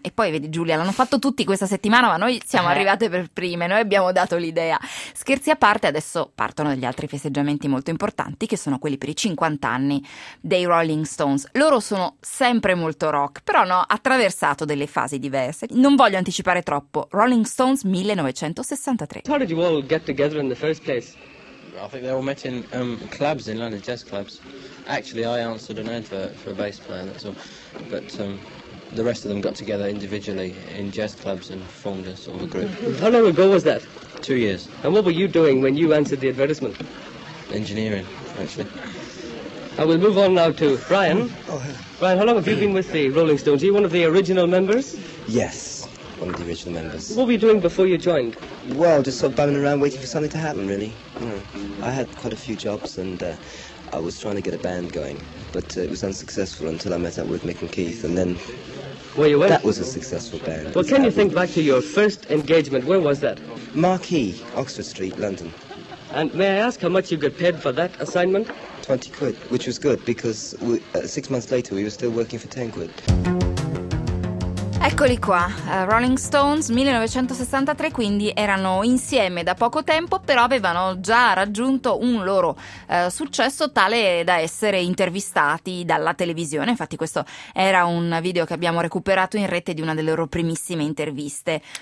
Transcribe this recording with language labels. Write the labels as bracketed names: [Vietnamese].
[Italian] E poi vedi Giulia, l'hanno fatto tutti questa settimana, ma noi siamo arrivate per prime, noi abbiamo dato l'idea. Scherzi a parte, adesso partono degli altri festeggiamenti molto importanti, che sono quelli per i 50 anni dei Rolling Stones. Loro sono sempre molto rock, però hanno attraversato delle fasi diverse. Non voglio anticipare troppo. Rolling Stones 1963. [English] How did you all get together in the first place? I think they all met in clubs in London, jazz clubs. Actually, I answered an advert for a bass player, that's all. But the rest of them got together individually in jazz clubs and formed a sort of a group. How long ago was that? 2 years. And what were you doing when you answered the advertisement? Engineering, actually. And we'll move on now to Brian. Brian, how long have you been with the Rolling Stones? Are you one of the original members? Yes, one of the original members. What were you doing before you joined? Well, just sort of bumming around waiting for something to happen, really. Yeah. I had quite a few jobs and I was trying to get a band going, but it was unsuccessful until I met up with Mick and Keith, and then where you went? That was a successful band. Well, can you think back to your first engagement? Where was that? Marquee, Oxford Street, London. And may I ask how much you got paid for that assignment? 20 quid, which was good because 6 months later we were still working for 10 quid. [Italian] Eccoli qua, Rolling Stones 1963, quindi erano insieme da poco tempo, però avevano già raggiunto un loro successo tale da essere intervistati dalla televisione. Infatti questo era un video che abbiamo recuperato in rete di una delle loro primissime interviste.